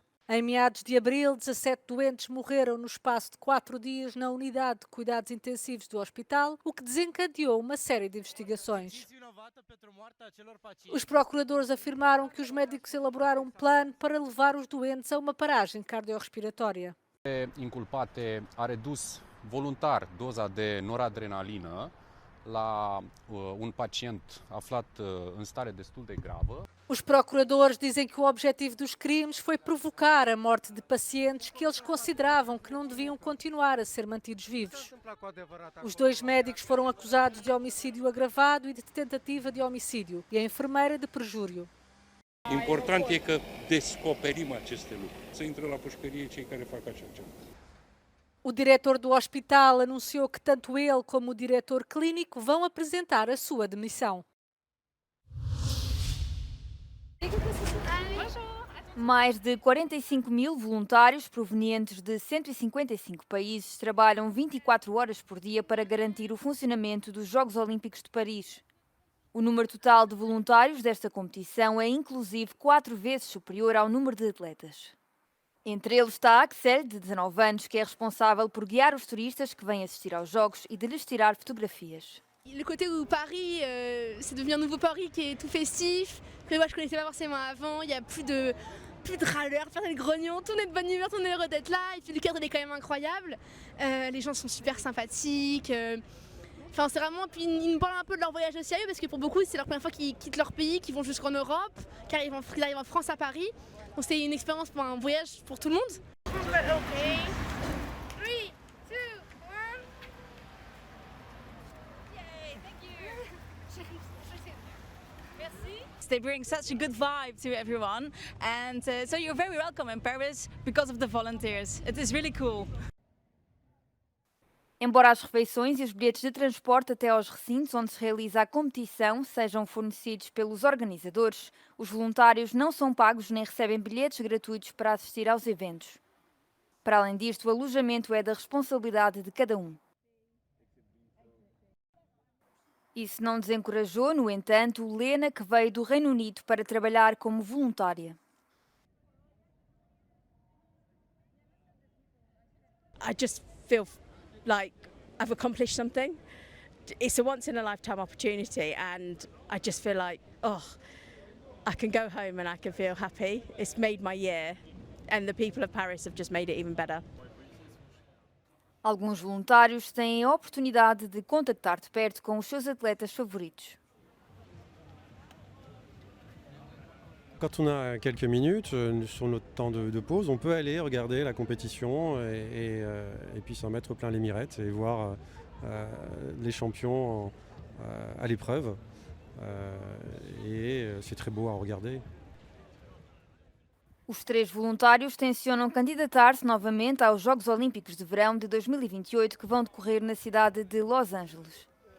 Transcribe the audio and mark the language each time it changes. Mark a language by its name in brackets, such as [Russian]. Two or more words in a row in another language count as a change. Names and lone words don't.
[Portuguese] Em meados de abril, 17 doentes morreram no espaço de 4 dias na unidade de cuidados intensivos do hospital, o que desencadeou uma série de investigações. Os procuradores afirmaram que os médicos elaboraram um plano para levar os doentes a uma paragem cardiorrespiratória. [Romanian] Inculpate a redus voluntar doza de noradrenalină la un pacient aflat în stare destul de gravă. [Portuguese] Os procuradores dizem que o objetivo dos crimes foi provocar a morte de pacientes que eles consideravam que não deviam continuar a ser mantidos vivos. Os 2 médicos foram acusados de homicídio agravado e de tentativa de homicídio, e a enfermeira de perjúrio. [Romanian] Important e că descoperim aceste lucruri, să intre la pușcărie cei care fac așa ceva. [Portuguese] O diretor do hospital anunciou que tanto ele como o diretor clínico vão apresentar a sua demissão. Mais de 45 mil voluntários provenientes de 155 países trabalham 24 horas por dia para garantir o funcionamento dos Jogos Olímpicos de Paris. O número total de voluntários desta competição é inclusive 4 vezes superior ao número de atletas. Entre eles está Axel, de 19 anos, que é responsável por guiar os turistas que vêm assistir aos Jogos e de lhes tirar fotografias. [French] Le côté où Paris, c'est devenu un nouveau Paris qui est tout festif, que moi je connaissais pas forcément avant, il y a plus de râleurs, personne de grognons, tout le monde est de bonne humeur, tout le monde est heureux d'être là, et puis le cadre il est quand même incroyable, les gens sont super sympathiques, enfin c'est vraiment, puis ils nous parlent un peu de leur voyage au sérieux parce que pour beaucoup c'est leur première fois qu'ils quittent leur pays, qu'ils vont jusqu'en Europe, qu'ils arrivent en France à Paris. Donc c'était une expérience, un voyage pour tout le monde. [English] Okay. 3, 2, 1. Yay, thank you. [French] Merci. [English] They bring such a good vibe to everyone, and so you're very welcome in Paris because of the volunteers. It is really cool. [Portuguese] Embora as refeições e os bilhetes de transporte até aos recintos onde se realiza a competição sejam fornecidos pelos organizadores, os voluntários não são pagos nem recebem bilhetes gratuitos para assistir aos eventos. Para além disto, o alojamento é da responsabilidade de cada um. Isso não desencorajou, no entanto, Lena, que veio do Reino Unido para trabalhar como voluntária. [English] I just feel like I've accomplished something. It's a once in a lifetime opportunity, and I just feel like, oh, I can go home and I can feel happy. It's made my year, and the people of Paris have just made it even better. [Portuguese] Alguns voluntários têm a oportunidade de contactar de perto com os seus atletas favoritos. [French] Quand on a quelques minutes sur notre temps de pause, on peut aller regarder la compétition et puis s'en mettre plein les mirettes et voir les champions à l'épreuve. Et c'est très beau à regarder. [Portuguese] Os 3 voluntários tencionam candidatar-se novamente aos Jogos Olímpicos de Verão de 2028 que vão decorrer na cidade de Los Angeles.